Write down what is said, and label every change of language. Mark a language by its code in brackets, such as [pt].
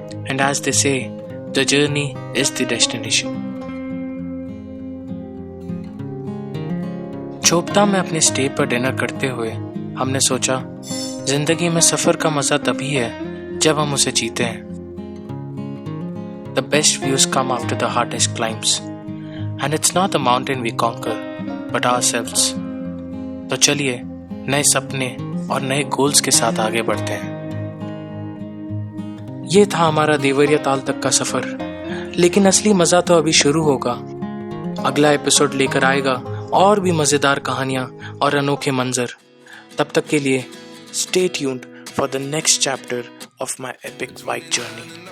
[en] And as they say, the journey is the destination. [hi] Chopta में अपने स्टे पर डिनर करते हुए हमने सोचा, जिंदगी में सफर का मजा तभी है जब हम उसे जीते हैं। [en] The best views come after the hardest climbs, and it's not the mountain we conquer, but ourselves. [hi] तो चलिए नए सपने और नए गोल्स के साथ आगे बढ़ते हैं। ये था हमारा देवरिया ताल तक का सफर, लेकिन असली मजा तो अभी शुरू होगा। अगला एपिसोड लेकर आएगा और भी मजेदार कहानियां और अनोखे मंजर। तब तक के लिए [en] stay tuned for the next chapter of my epic bike journey.